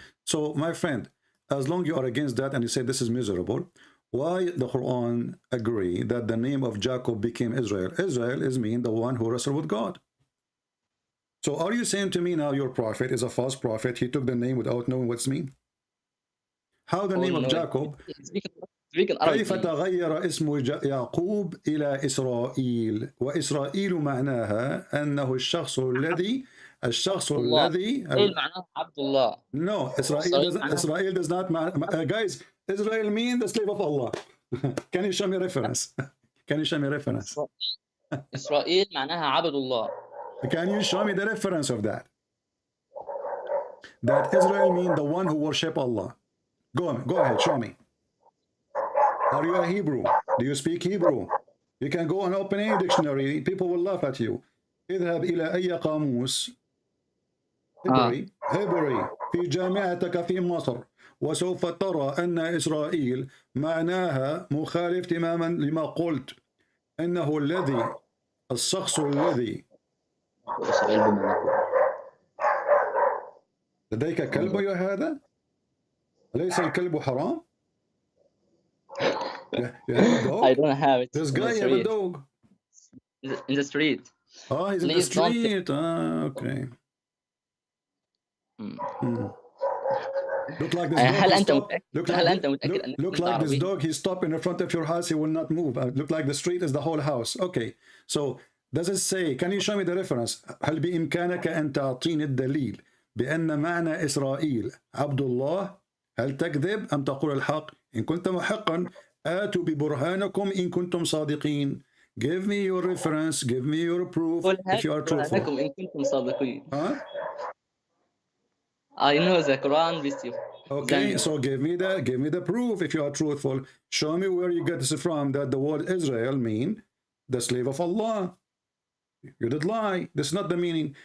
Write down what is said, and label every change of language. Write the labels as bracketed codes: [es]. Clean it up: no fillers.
[en] So my friend, as long you are against that and you say this is miserable, why the Quran agree that the name of Jacob became Israel? Israel is mean the one who wrestled with God. So are you saying to me now your prophet is a false prophet? He took the name without knowing what's mean? How the name of Jacob? [ar] كيف تغير اسم يعقوب إلى إسرائيل؟ وإسرائيل معناها أنه الشخص الذي معناه عبد الله. [en] No, Israel does not guys, Israel mean the slave of Allah. Can you show me reference? Can you show me reference? [ar] إسرائيل معناها عبد الله. [en] Can you show me the reference of that? That Israel mean the one who worship Allah. Go ahead, show me. Are you a Hebrew? Do you speak Hebrew? You can go and open any dictionary. People will laugh at you. [ar] اذهب إلى أي قاموس هبري في جامعتك في مصر وسوف ترى أن إسرائيل معناها مخالف تماما لما قلت إنه الشخص الذي لديك كلب يا هذا؟ أليس الكلب حرام؟ [en] I don't have it. This guy have a dog. In the street. Oh, he's in the street. Okay. Look like this dog. Look like this dog. He stopped in front of your house. He will not move. Look like the street is the whole house. Okay. So does it say? Can you show me the reference? [ar] هل بإمكانك أن تعطيني الدليل بأن معنى إسرائيل عبد الله؟ هل تكذب أم تقول الحق؟ إن كنت محقا آتوا ببرهانكم إن كنتم صادقين. [en] Give me your reference. Give me your proof if you are truthful. [ar] إن كنتم صادقين. Huh? [en] I know the Quran with you. Okay, so give me the proof if you are truthful. Show me where you get this from, that the word Israel mean the slave of Allah. You did lie. This is not the meaning.